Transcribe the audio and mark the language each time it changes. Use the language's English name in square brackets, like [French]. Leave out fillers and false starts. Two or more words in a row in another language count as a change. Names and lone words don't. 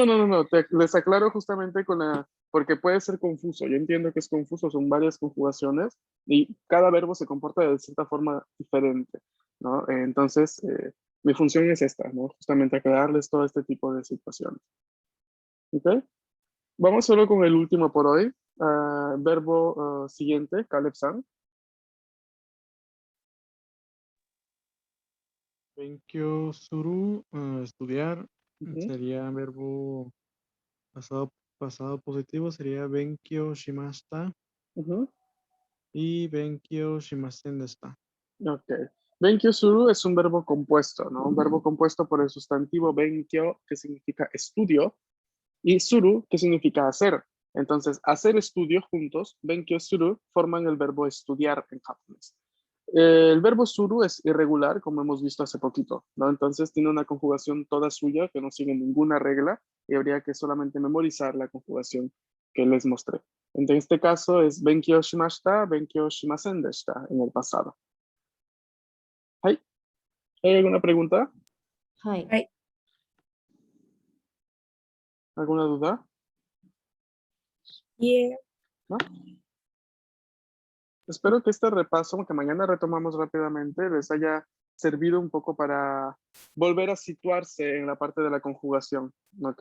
[Spanish] les aclaro justamente porque puede ser confuso, yo entiendo que es confuso, son varias conjugaciones y cada verbo se comporta de cierta forma diferente, ¿no? Entonces, mi función es esta, ¿no? Justamente aclararles todo este tipo de situaciones, ¿ok? Vamos solo con el último por hoy, verbo siguiente, Caleb-san. [Japanese] 勉強 する, [Spanish] estudiar, Ujú, sería verbo pasado positivo, sería [Japanese] 勉強 しました [Spanish] ujú. [Japanese] y 勉強 しません でした. [Spanish] Ok. [Japanese] 勉強 する [Spanish] es un verbo compuesto, ¿no? Un verbo compuesto por el sustantivo benkyo, que significa estudio, y suru, que significa hacer. Entonces, hacer estudio juntos, [Japanese] 勉強 する, [Spanish] forman el verbo estudiar en japonés. El verbo suru es irregular, como hemos visto hace poquito, ¿no? Entonces tiene una conjugación toda suya que no sigue ninguna regla y habría que solamente memorizar la conjugación que les mostré. En este caso es [Japanese] 勉強 しました、勉強 しません でした [Spanish] en el pasado. ¿Hay alguna pregunta? Hi. Ay, ¿Alguna duda? yeah. ¿No? Espero que este repaso, que mañana retomamos rápidamente, les haya servido un poco para volver a situarse en la parte de la conjugación, ¿ok?